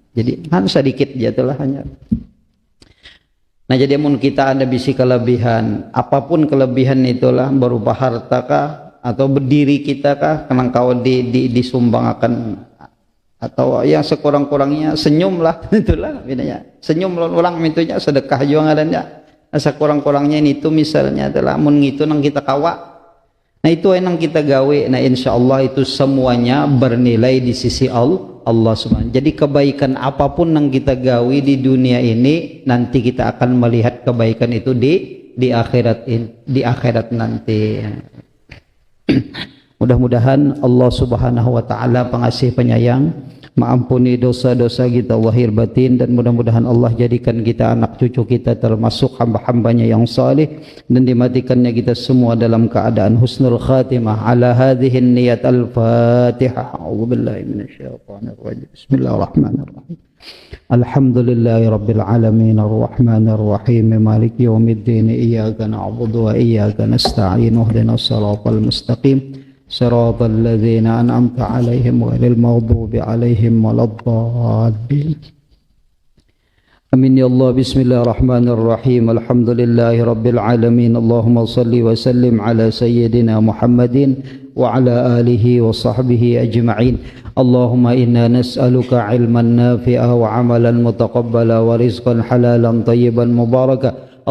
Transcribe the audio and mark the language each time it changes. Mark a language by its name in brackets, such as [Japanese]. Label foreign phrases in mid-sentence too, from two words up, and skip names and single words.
[Banjar] Jadi hanya sedikit jatuhlah hanya. Nah, jadi mun kita ada bisi kelebihan, apapun kelebihan itulah berupa harta kah atau berdiri kita kah kenang kau disumbangkan atau yang sekurang-kurangnya senyumlah itulah bedanya. Senyum ulang mintunya sedekah juga ngarannya. Sekurang-kurangnya itu misalnya adalah mun ngitu nang kita kawa. Nah, itu yang kita gawe. [Indonesian] Nah, insyaallah itu semuanya bernilai di sisi Allah Subhanahu. Jadi kebaikan apapun yang kita gawe di dunia ini nanti kita akan melihat kebaikan itu di akhirat nanti. Mudah-mudahan [Arabic] الله سبحانه وتعالى [Indonesian] pengasih penyayang mengampuni dosa-dosa kita lahir batin, dan mudah-mudahan Allah jadikan kita anak cucu kita termasuk hamba-hambanya yang saleh, dan dimatikannya kita semua dalam keadaan [Arabic] حسن الخاتمة. على هذه النية الفاتحة أعوذ بالله من الشيطان الرجيم. بسم الله الرحمن الرحيم الحمد لله رب العالمين الرحمن الرحيم مالك يوم الدين إياك نعبد وإياك نستعين اهدنا الصراط المستقيم صراط الذين أنعمت عليهم غير المغضوب عليهم ولا الضالين. آمين يا الله. بسم الله الرحمن الرحيم الحمد لله رب العالمين. اللهم صل وسلم على سيدنا محمد وعلى آله وصحبه أجمعين. اللهم إنا نسألك علما نافعا وعملا متقبلا ورزقا حلالا طيبا مباركا.